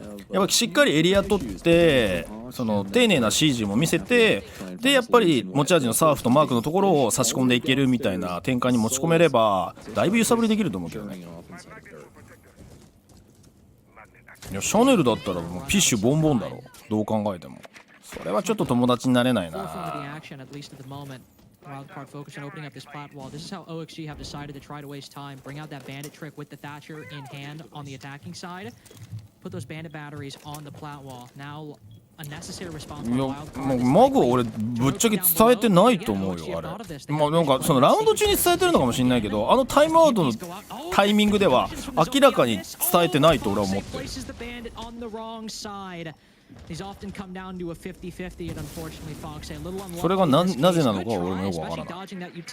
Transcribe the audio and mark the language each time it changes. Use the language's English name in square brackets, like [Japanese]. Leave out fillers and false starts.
[Japanese] やっぱしっかりエリア取ってその丁寧な CG も見せて、でやっぱり持ち味のサーフとマークのところを差し込んでいけるみたいな展開に持ち込めればだいぶ揺さぶりできると思うけどね。いやシャネルだったらもうピッシュボンボンだろ、どう考えても。それはちょっと友達になれないな。 [English] Wildcard focused on opening up this plat wall. This is how OXG have decided to try to waste time. Bring out that bandit trick with the Thatcher in hand on the attacking side. Put those bandit batteries on the plat wall. Now, a necessary response from Wildcard. [Japanese] マグは俺ぶっちゃけ伝えてないと思うよあれ。まあなんかそのラウンド中に伝えてるのかもしれないけど、あのタイムアウトのタイミングでは明らかに伝えてないと俺は思ってる。それがなぜなのかは俺もよくわからない。